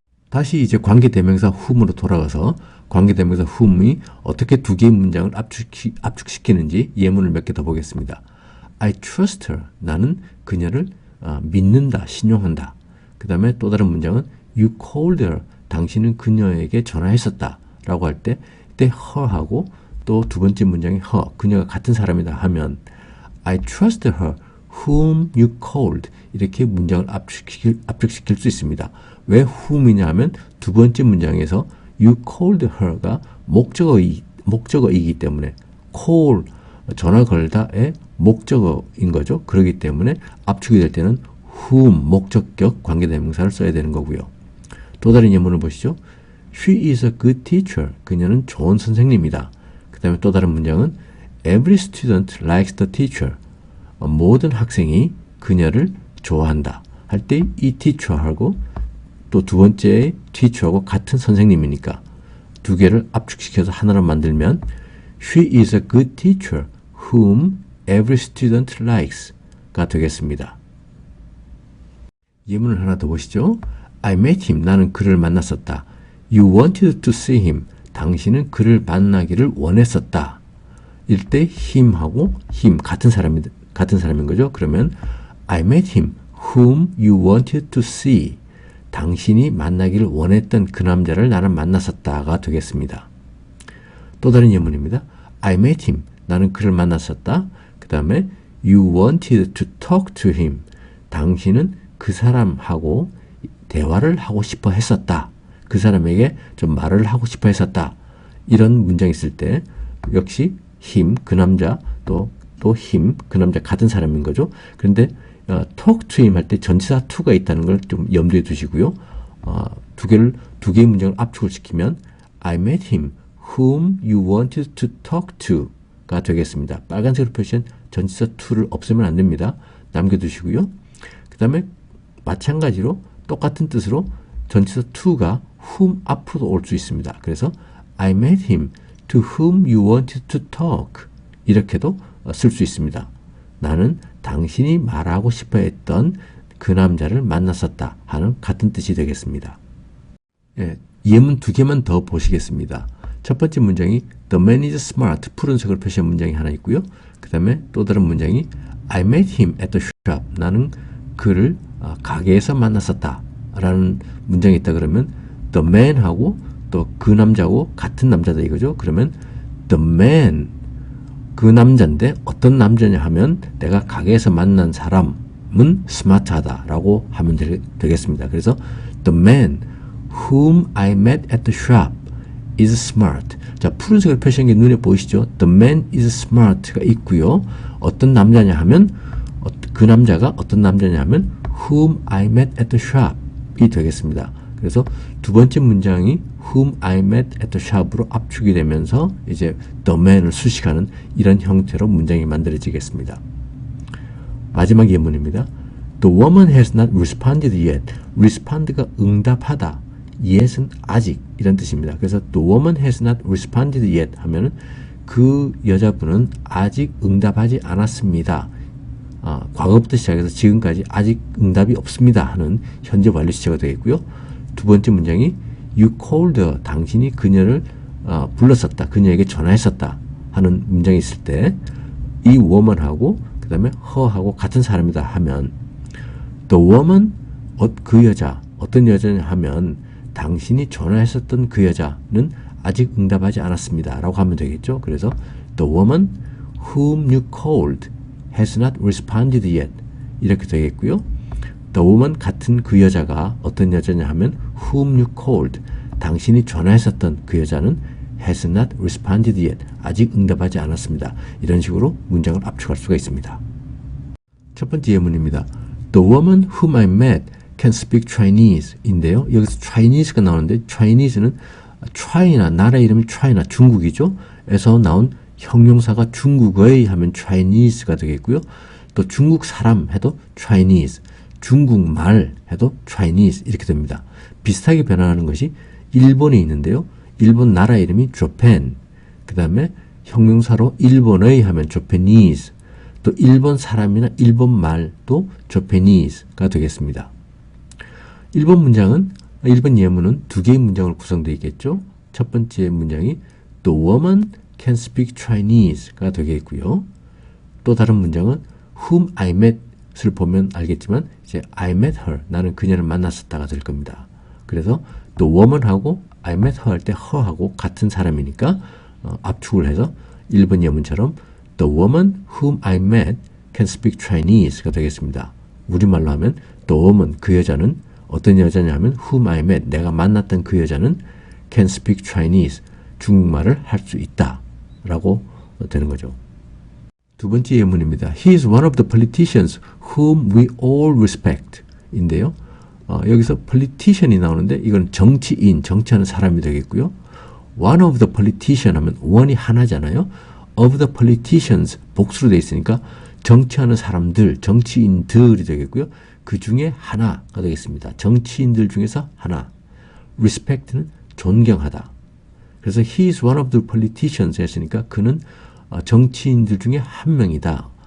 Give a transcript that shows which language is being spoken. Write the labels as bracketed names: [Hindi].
[Korean] 다시 이제 관계대명사 whom으로 돌아가서 관계대명사 whom이 어떻게 두 개의 문장을 압축시키는지 예문을 몇 개 더 보겠습니다. [English] I trust her. [Korean] 나는 그녀를 믿는다, 신용한다. 그 다음에 또 다른 문장은 [English] You called her. [Korean] 당신은 그녀에게 전화했었다. 라고 할 때, 이때 her하고 또 두 번째 문장이 her. 그녀가 같은 사람이다 하면 [English] I trust her whom you called. [Korean] 이렇게 문장을 압축시킬 수 있습니다. 왜 whom이냐 하면 두 번째 문장에서 [English] You called her [Korean] 가 목적어이기 때문에 call, 전화 걸다의 목적어인 거죠. 그렇기 때문에 압축이 될 때는 whom, 목적격 관계대명사를 써야 되는 거고요. 또 다른 예문을 보시죠. [English] She is a good teacher. [Korean] 그녀는 좋은 선생님이다. 그 다음에 또 다른 문장은 [English] Every student likes the teacher. [Korean] 모든 학생이 그녀를 좋아한다. 할 때 이 teacher하고 또 두 번째 teacher하고 같은 선생님이니까 두 개를 압축시켜서 하나로 만들면 [English] She is a good teacher whom every student likes [Korean] 가 되겠습니다. 예문을 하나 더 보시죠. [English] I met him. [Korean] 나는 그를 만났었다. [English] You wanted to see him. [Korean] 당신은 그를 만나기를 원했었다. 이럴 때 him하고 him 같은 사람인 거죠. 그러면 [English] I met him whom you wanted to see. [Korean] 당신이 만나기를 원했던 그 남자를 나는 만났었다가 되겠습니다. 또 다른 예문입니다. [English] I met him. [Korean] 나는 그를 만났었다. 그 다음에 [English] You wanted to talk to him. [Korean] 당신은 그 사람하고 대화를 하고 싶어 했었다. 그 사람에게 좀 말을 하고 싶어 했었다. 이런 문장이 있을 때 역시 him, 그 남자, 또 him, 그 남자 같은 사람인 거죠. 그런데 [English] talk to him [Korean] 할 때 전치사 to가 있다는 걸 좀 염두에 두시고요. 두 개의 문장을 압축을 시키면 [English] I met him whom you wanted to talk to가 [Korean] 되겠습니다. 빨간색으로 표시한 전치사 to를 없애면 안 됩니다. 남겨두시고요. 그 다음에 마찬가지로 똑같은 뜻으로 전치사 to가 whom 앞으로 올 수 있습니다. 그래서 [English] I met him to whom you wanted to talk [Korean] 이렇게도 쓸 수 있습니다. 나는 당신이 말하고 싶어 했던 그 남자를 만났었다 하는 같은 뜻이 되겠습니다. 예, 예문 두 개만 더 보시겠습니다. 첫 번째 문장이 [English] The man is smart, [Korean] 푸른색으로 표시한 문장이 하나 있고요. 그 다음에 또 다른 문장이 [English] I met him at the shop, [Korean] 나는 그를 가게에서 만났었다 라는 문장이 있다 그러면 The man하고 또 그 남자하고 같은 남자다 이거죠. 그러면 [English] The man, [Korean] 그 남자인데 어떤 남자냐 하면 내가 가게에서 만난 사람은 스마트하다 라고 하면 되겠습니다. 그래서 [English] The man whom I met at the shop is smart. [Korean] 자, 푸른색으로 표시한 게 눈에 보이시죠? [English] The man is smart가 [Korean] 있고요. 어떤 남자냐 하면 그 남자가 어떤 남자냐 하면 [English] whom I met at the shop [Korean] 이 되겠습니다. 그래서 두 번째 문장이 [English] whom I met at the shop [Korean] 으로 압축이 되면서 이제 [English] the man [Korean] 을 수식하는 이런 형태로 문장이 만들어지겠습니다. 마지막 예문입니다. [English] The woman has not responded yet. [Korean] respond가 응답하다. yet은 아직 이런 뜻입니다. 그래서 [English] the woman has not responded yet [Korean] 하면은 그 여자분은 아직 응답하지 않았습니다. 과거부터 시작해서 지금까지 아직 응답이 없습니다 하는 현재 완료 시제가 되겠고요. 두 번째 문장이 [English] you called her, [Korean] 당신이 그녀를 불렀었다, 그녀에게 전화했었다 하는 문장이 있을 때 이 woman하고 그 다음에 her하고 같은 사람이다 하면 [English] the woman, [Korean] 그 여자, 어떤 여자냐 하면 당신이 전화했었던 그 여자는 아직 응답하지 않았습니다 라고 하면 되겠죠. 그래서 [English] the woman whom you called has not responded yet [Korean] 이렇게 되겠고요. [English] The woman [Korean] 같은 그 여자가 어떤 여자냐 하면 [English] whom you called, [Korean] 당신이 전화했었던 그 여자는 [English] has not responded yet, [Korean] 아직 응답하지 않았습니다. 이런 식으로 문장을 압축할 수가 있습니다. 첫 번째 예문입니다. [English] The woman whom I met can speak Chinese [Korean] 인데요. 여기서 Chinese가 나오는데 Chinese는 China, 나라 이름이 China, 중국이죠. 에서 나온 형용사가 중국의 하면 Chinese가 되겠고요. 또 중국 사람 해도 Chinese, 중국말 해도 Chinese 이렇게 됩니다. 비슷하게 변화하는 것이 일본에 있는데요. 일본 나라 이름이 Japan, 그 다음에 형용사로 일본의 하면 Japanese, 또 일본 사람이나 일본 말도 Japanese가 되겠습니다. 일본 예문은 두 개의 문장을 구성되어 있겠죠. 첫 번째 문장이 [English] The woman can speak Chinese가 [Korean] 되겠고요. 또 다른 문장은 [English] whom I met [Korean] 을 보면 알겠지만 이제 [English] I met her, [Korean] 나는 그녀를 만났었다가 될 겁니다. 그래서 [English] the woman [Korean] 하고 [English] I met her [Korean] 할 때 her하고 같은 사람이니까 압축을 해서 일본 예문처럼 [English] the woman whom I met can speak Chinese [Korean] 가 되겠습니다. 우리말로 하면 [English] the woman, [Korean] 그 여자는 어떤 여자냐 하면 [English] whom I met, [Korean] 내가 만났던 그 여자는 [English] can speak Chinese, [Korean] 중국말을 할 수 있다 라고 되는 거죠. 두 번째 예문입니다. [English] He is one of the politicians whom we all respect [Korean] 인데요. 여기서 politician이 나오는데 이건 정치인, 정치하는 사람이 되겠고요. [English] One of the politician [Korean] 하면 [English] one이 [Korean] 하나잖아요. [English] Of the politicians [Korean] 복수로 되어 있으니까 정치하는 사람들, 정치인들이 되겠고요. 그 중에 하나가 되겠습니다. 정치인들 중에서 하나. Respect는 존경하다. 그래서 [English] he is one of the politicians [Korean] 했으니까 그는 정치인들 중에 한 명이다.